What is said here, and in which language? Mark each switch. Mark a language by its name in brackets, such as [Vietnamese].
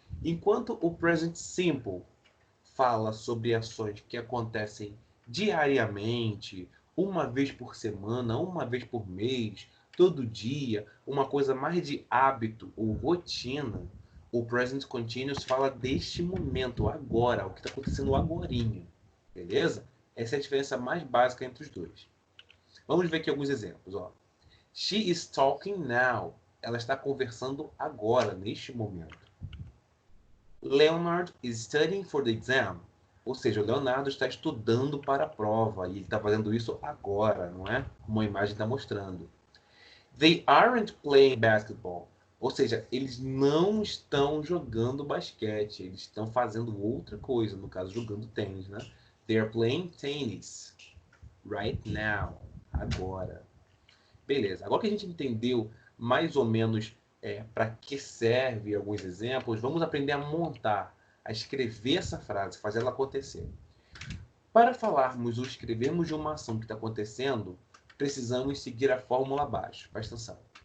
[Portuguese] Enquanto o Present Simple fala sobre ações que acontecem diariamente, uma vez por semana, uma vez por mês, todo dia, uma coisa mais de hábito ou rotina, o present continuous fala deste momento, agora, o que está acontecendo agorinha, beleza? Essa é a diferença mais básica entre os dois. Vamos ver aqui alguns exemplos. Ó. [English] She is talking now. [Portuguese] Ela está conversando agora, neste momento. [English] Leonard is studying for the exam. [Portuguese] Ou seja, o Leonardo está estudando para a prova e ele está fazendo isso agora, não é? Como a imagem está mostrando. [English] They aren't playing basketball. [Portuguese] Ou seja, eles não estão jogando basquete, eles estão fazendo outra coisa, no caso, jogando tênis, né? [English] They are playing tennis right now, [Portuguese] agora. Beleza, agora que a gente entendeu mais ou menos para que serve alguns exemplos, vamos aprender a montar, a escrever essa frase, fazer ela acontecer. Para falarmos ou escrevermos de uma ação que está acontecendo, precisamos seguir a fórmula abaixo. Presta atenção.